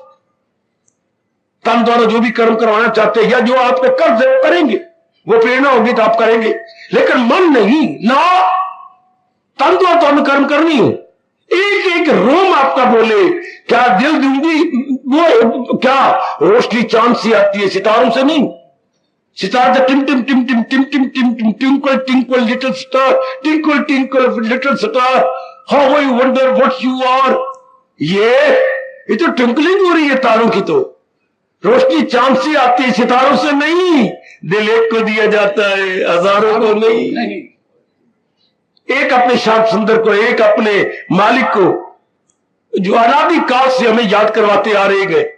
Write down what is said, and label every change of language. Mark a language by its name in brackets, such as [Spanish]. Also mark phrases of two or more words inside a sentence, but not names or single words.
[Hindi] तन द्वारा जो भी कर्म करवाना चाहते हैं या जो आपने कर करेंगे, वो प्रेरणा होगी तो आप करेंगे, लेकिन मन नहीं ना, तन द्वारा तो हमें कर्म करनी है। एक एक रोम आपका बोले, क्या दिल दूंगी, वो क्या रोशनी चांद से आती है, सितारों से नहीं। [English] सितार द टिम टिम टिम टिम टिम टिम टिम टिम twinkle twinkle little star, twinkle twinkle little star, how I wonder what you are. [Hindi] ये तो ट्विंकलिंग हो रही है तारों की, तो रोशनी चांद से आती है, सितारों से नहीं। दिल एक को दिया जाता है, हजारों को नहीं। एक अपने श्याम सुंदर को, एक अपने मालिक को, जो अनादि काल से हमें याद करवाते आ रहे गए।